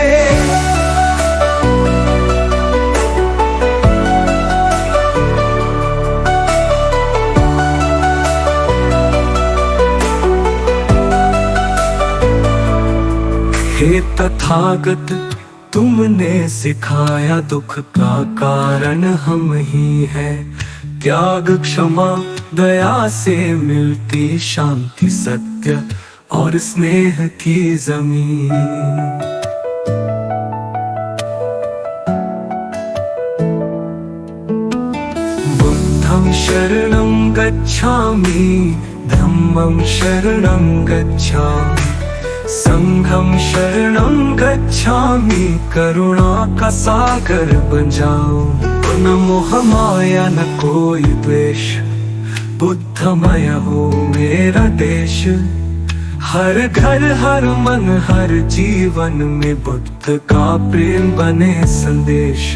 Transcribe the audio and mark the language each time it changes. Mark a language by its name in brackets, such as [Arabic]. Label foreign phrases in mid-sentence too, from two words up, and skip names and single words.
[Hindi] हे तथागत, तुमने सिखाया दुख का कारण हम ही है। त्याग क्षमा दया से मिलती शांति, सत्य और स्नेह की जमीन। [Pali] बुद्धं शरणं गच्छामि, धम्मं शरणं गच्छामि, संघं शरणं गच्छामि। [Hindi] करुणा का सागर बन जाओ, न मोह माया न कोई द्वेष। बुद्धमय हो मेरा देश, हर घर हर मन हर जीवन में बुद्ध का प्रेम बने संदेश।